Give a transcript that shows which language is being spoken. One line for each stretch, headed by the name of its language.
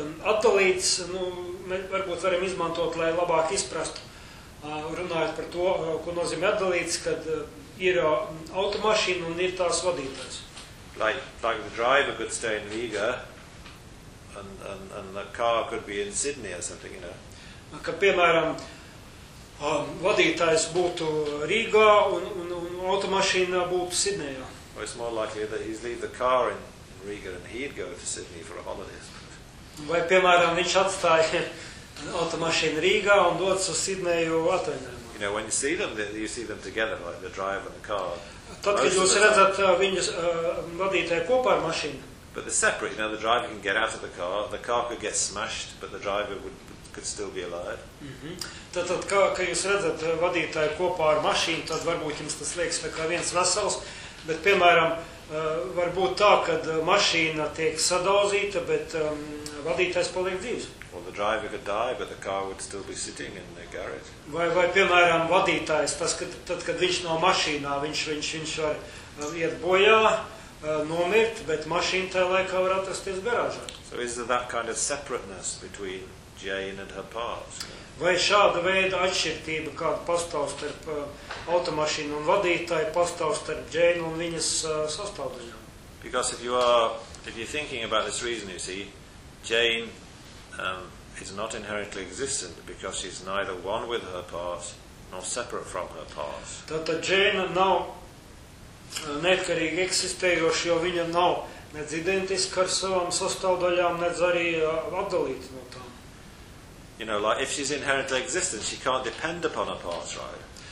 Latvian: Atdalīts, nu, mēs varbūt varam izmantot, lai labāk izprastu, runājot par to, ko nozīmē atdalīts, kad ir automašīna un ir tās vadītājs.
English: Like the driver could stay in Riga and the car could be in Sydney or something, you know.
Latvian: Ka, piemēram, vadītājs būtu Rīgā un automašīna būtu Sidnejā.
English: Well, it's more likely that he's leave the car in Riga and he'd go to Sydney for a holidays.
Latvian: Vai, piemēram, viņš atstāja automašīnu Rīgā un dodas uz Sidneju atvaļinājumā.
English: You know, when you see them, you see them together, like the driver and the car.
Latvian: Tad, kad jūs redzat viņus vadītāju kopā ar mašīnu.
English: But they're separate, you know, the driver can get out of the car could get smashed, but the driver could still be alive.
Latvian: Tad, kad jūs redzat vadītāju kopā ar mašīnu, tad varbūt jums tas liekas tā kā viens vesels, bet, piemēram, var būt tā, kad mašīna tiek sadauzīta, bet vadītājs paliek dzīvs.
English: Well, the driver could die, but the car would still be sitting in the garage.
Latvian: Vai piemēram, vadītājs, tad, kad viņš nav mašīnā, viņš var iet bojā, nomirt, bet mašīna tajā laikā var atrasties garāžā.
English: So is there that kind of separateness between Jane and her parts.
Latvian: Vai šāda veida atšķirība, kāda pastāv starp automašīnu un vadītāju, pastāv starp Jane un viņas sastāvdaļām?
English: Because if you're thinking about this reason, you see, Jane is not inherently existent because she's neither one with her parts nor separate from her parts.
Latvian: Tātad Jane nav neatkarīgi eksistējoša, jo viņa nav nec identiska ar savām sastāvdaļām, nec arī atdalīta no tām.
English: You know, like if she's inherently existent, she can't depend upon her parts, right?